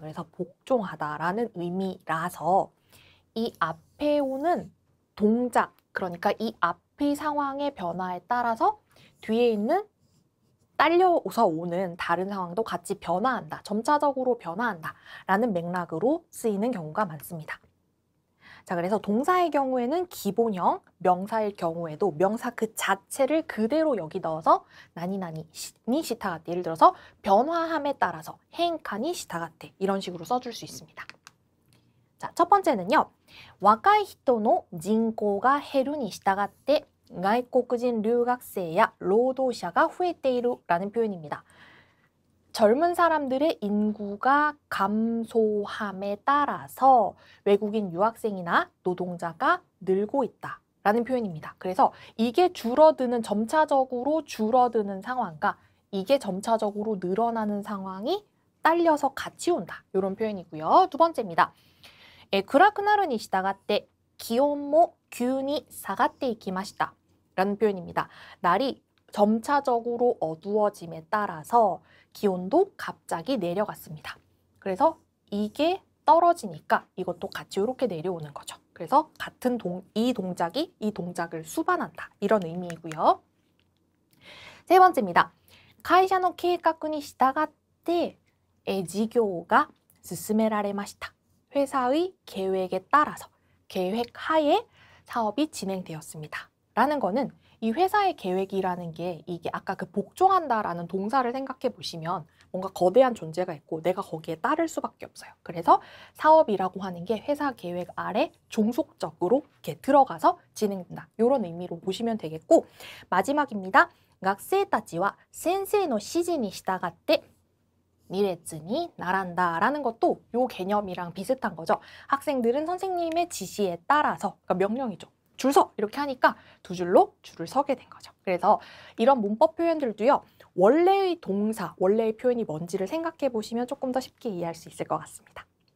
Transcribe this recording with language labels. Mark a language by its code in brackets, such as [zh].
[ko] 그래서 복종하다라는 의미라서 이 앞에 오는 동작, 그러니까 이 앞의 상황의 변화에 따라서 뒤에 있는 딸려서 오는 다른 상황도 같이 변화한다, 점차적으로 변화한다 라는 맥락으로 쓰이는 경우가 많습니다. 자, 그래서 동사의 경우에는 기본형, 명사일 경우에도 명사 그 자체를 그대로 여기 넣어서 나니나니 니 시타가테, 예를 들어서 변화함에 따라서 헤인카니 시타가테 이런 식으로 써줄 수 있습니다. 자, 첫 번째는요. 와카이 히토노 진코가 헤루니 시타가테 [ja] 外国人留学生や労働者が増えている [ko] 라는 표현입니다. 젊은 사람들의 인구가 감소함에 따라서 외국인 유학생이나 노동자가 늘고 있다 라는 표현입니다. 그래서 이게 줄어드는, 점차적으로 줄어드는 상황과 이게 점차적으로 늘어나는 상황이 딸려서 같이 온다, 이런 표현이고요. 두 번째입니다. [ja] 暗くなるに従って気温も急に下がっていきました [ko] 라는 표현입니다. 날이 점차적으로 어두워짐에 따라서 기온도 갑자기 내려갔습니다. 그래서 이게 떨어지니까 이것도 같이 이렇게 내려오는 거죠. 그래서 같은 이 동작이 이 동작을 수반한다, 이런 의미이고요. 세 번째입니다. [ja] 会社の計画に従って事業が進められました. [ko] 회사의 계획에 따라서, 계획 하에 사업이 진행되었습니다. 라는 거는 이 회사의 계획이라는 게 이게 아까 그 복종한다라는 동사를 생각해 보시면 뭔가 거대한 존재가 있고 내가 거기에 따를 수밖에 없어요. 그래서 사업이라고 하는 게 회사 계획 아래 종속적으로 이렇게 들어가서 진행된다, 이런 의미로 보시면 되겠고, 마지막입니다. [ja] 学生たちは先生の指示に従って2列に [ko] 나란다 라는 것도 요 개념이랑 비슷한 거죠. 학생들은 선생님의 지시에 따라서, 그러니까 명령이죠. 줄 서! 이렇게 하니까 두 줄로 줄을 서게 된 거죠. 그래서 이런 문법 표현들도요. 원래의 동사, 원래의 표현이 뭔지를 생각해 보시면 조금 더 쉽게 이해할 수 있을 것 같습니다.